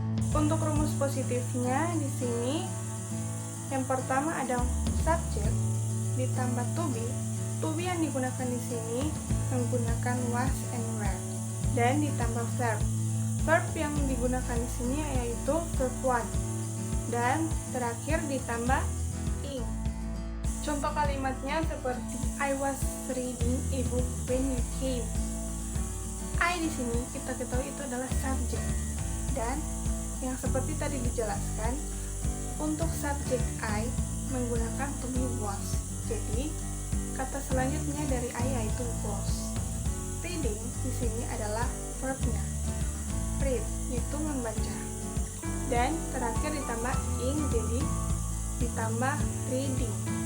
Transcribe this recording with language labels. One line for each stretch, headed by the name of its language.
Indonesian: Untuk rumus positifnya di sini, yang pertama ada subject ditambah to be. To be yang digunakan di sini menggunakan was and were, dan ditambah verb. Verb yang digunakan di sini yaitu verb one, dan terakhir ditambah ing. Contoh kalimatnya seperti
English: I was reading a book when you came.
Indonesian: I di sini kita ketahui itu adalah subjek, dan yang seperti tadi dijelaskan, untuk subjek I menggunakan to be was. Jadi kata selanjutnya dari I yaitu was. Reading di sini adalah verbnya. Read itu membaca, dan terakhir ditambah ing, jadi ditambah reading.